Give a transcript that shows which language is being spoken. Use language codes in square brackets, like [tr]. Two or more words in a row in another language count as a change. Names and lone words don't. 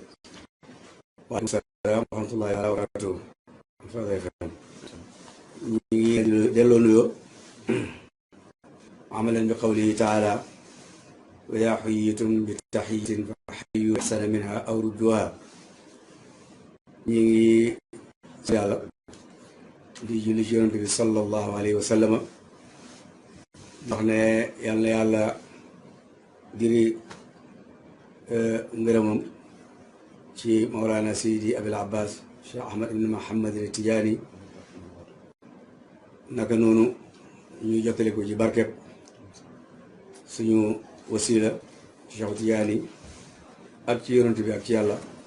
[ar] وعليكم السلام ورحمة الله وبركاته. دلونيو عملا بقوله تعالى وإذا حييتم بتحية فحيوا أحسن منها أو ردوها. [wo] نيجي di julli ci yonent bi [ar] صلى الله عليه وسلم [wo] wax ne yàlla yàlla diri ngërëmam ci Mawlana Seydi Abil Abbas Cheikh Ahmad ibn Muhammad al-Tijaani naka noonu ñu jottali ko ci barkeb suñu wasila Cheikh Tijaani ak ci yonent bi ak ci yàlla